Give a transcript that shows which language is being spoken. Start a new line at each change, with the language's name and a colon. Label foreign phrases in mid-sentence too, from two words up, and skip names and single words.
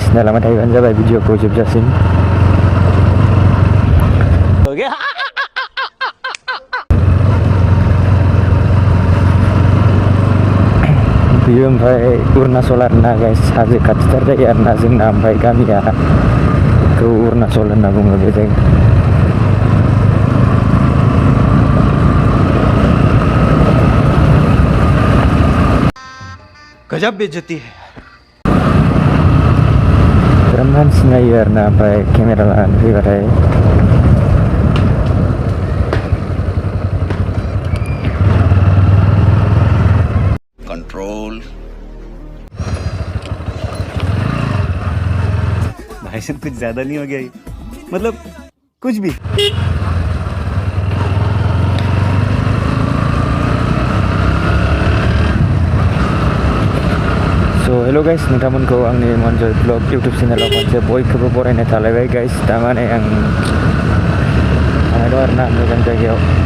Bodo: नायलांबाय थायोबानो जाबाय भिडिअखौ जोबजासिम। बियो ओमफ्राय अरुणाचल आरोना गाइस, हाजो खाथिथार जायो आरोना जोंना। ओमफ्राय गामिया अरुणाचल होनना बुङो बे जायगा।
Hindi: गजब बेइज्जती है।
Bodo: बिराद मानसि नायो आरोना, ओमफ्राय केमेरा लानानै फैबाथाय।
Hindi: कंट्रोल भाई साहब, कुछ ज्यादा नहीं हो गया ये? मतलब कुछ भी।
English: So hello guys,
Bodo: नोंथांमोनखौ आंनि मनजय ब्लग इउटुब चेनेलाव खनसे बयखौबो बरायनाय थालायबाय गाइस। दा माने आं थांनाय दं आरोना मोजां जायगायाव।